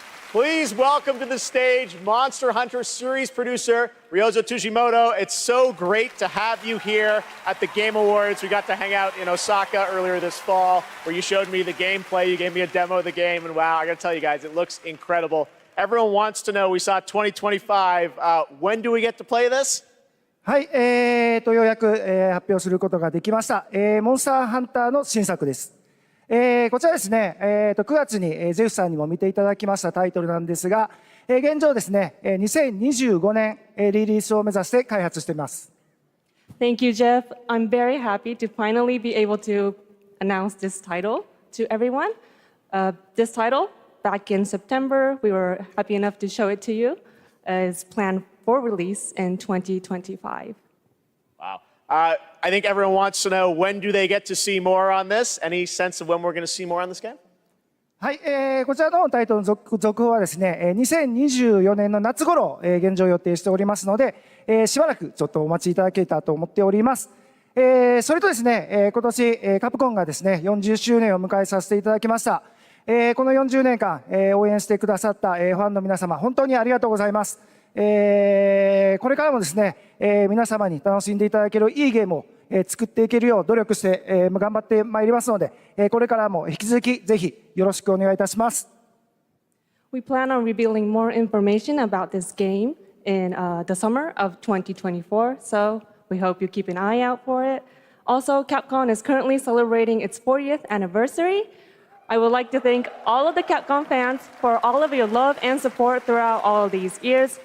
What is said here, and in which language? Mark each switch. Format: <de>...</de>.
<en>Please welcome to the stage Monster Hunter series producer Ryozo Tsushimoto. It's so great to have you here at the Game Awards. We got to hang out in Osaka earlier this fall, where you showed me the gameplay. You gave me a demo of the game, and wow, I gotta tell you guys, it looks incredible. Everyone wants to know, we saw 2025. When do we get to play this?</en> <ja>はい、ようやく、発表することができました。モンスターハンターの新作です。こちらですね、9月にゼウスさんにも見ていただきましたタイトルなんですが、現状ですね、2025年リリースを目指して開発しています。</ja> <en>Thank you, Jeff. I'm very happy to finally be able to announce this title to everyone. This title, back in September, we were happy enough to show it to you, is planned for release in 2025. Wow. I think everyone wants to know, when do they get to see more on this? Any sense of when we're going to see more on this game?</en> <ja>はい、こちらのタイトルの続報はですね、2024年の夏頃、現状予定しておりますので、しばらくちょっとお待ちいただけたらと思っております。それとですね、今年、カプコンがですね、40周年を迎えさせていただきました。この40年間、応援してくださった、ファンの皆様、本当にありがとうございます。これからもですね、皆様に楽しんでいただけるいいゲームを作っていけるよう努力して、頑張ってまいりますので、これからも引き続きぜひよろしくお願いいたします。</ja> <en>We plan on revealing more information about this game in the summer of 2024, so we hope you keep an eye out for it. Also, Capcom is currently celebrating its 40th anniversary. I would like to thank all of the Capcom fans for all of your love and support throughout all of these years.</en>